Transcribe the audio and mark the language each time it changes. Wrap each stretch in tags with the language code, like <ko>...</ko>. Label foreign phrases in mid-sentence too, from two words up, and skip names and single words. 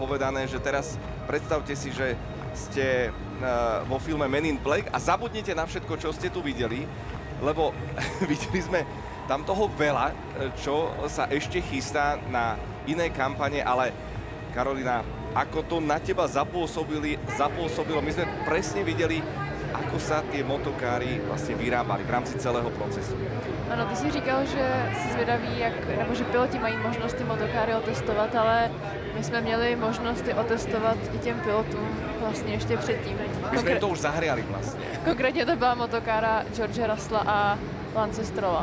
<sk>povedané, že teraz predstavte si, že ste vo filme Men in Black a zabudnite na všetko, čo ste tu videli, lebo videli sme tam toho veľa, čo sa ešte chystá na iné kampane, ale Karolina, ako to na teba zapôsobilo, my sme presne videli, ako sa tie motokáry vlastně vyrábali v rámci celého procesu.</sk> <cs>Ano, ty jsi říkal, že jsi zvědavý, nebo že piloti mají možnost ty motokáry otestovat, ale my jsme měli možnost je otestovat i těm pilotům vlastně ještě předtím.</cs> <sk>My jsme to už zahriali vlastně.</sk> <cs>Konkrétně to byla motokára George Russella a Lance Strolla.</cs>